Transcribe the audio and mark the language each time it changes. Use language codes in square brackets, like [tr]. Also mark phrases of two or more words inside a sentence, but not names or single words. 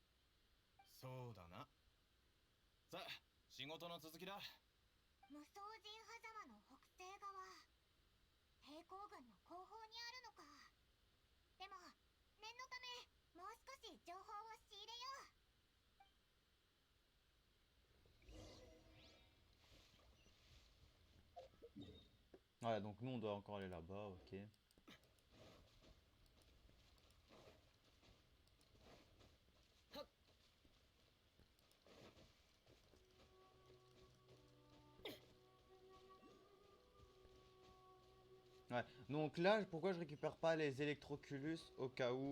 [ja] そうだな。さあ、仕事の続きだ。無双人狭間の北西側、抵抗軍の後方にあるのか。でも念のためもう少し情報を仕入れよう。 [fr] Voilà, donc nous on doit encore aller là-bas, ok. Ouais, donc là, pourquoi je récupère pas les électroculus au cas où?